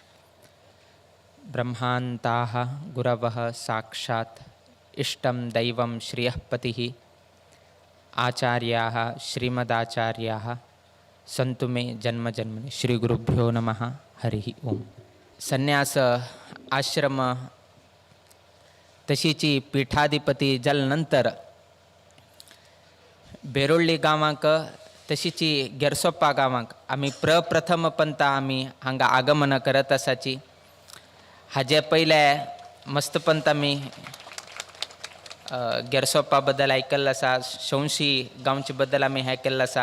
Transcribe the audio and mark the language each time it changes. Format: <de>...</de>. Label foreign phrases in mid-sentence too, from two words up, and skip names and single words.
<sa>ब्रह्मान्ताः गुरवः साक्षात् इष्टं दैवं श्रियःपतिः आचार्याः श्रीमदाचार्याः संतु मे जन्म जन्मनि। श्री गुरुभ्यो नमः। हरिः ओम।</sa> <kok>संन्यास आश्रम तशीची पीठाधिपती जलनंतर बेरोळ्ळी गांवांक तशीची गेरसोप्पा गांवांक आमी प्रप्रथम पंत आमी हांगा आगमन करत आसाची। हाजे पयले मस्त पंत आमी गेरसोप्पा बद्दल आयकल्लो आसा, शौंशी गांवचे बद्दल आमी हें केल्लो आसा।</kok>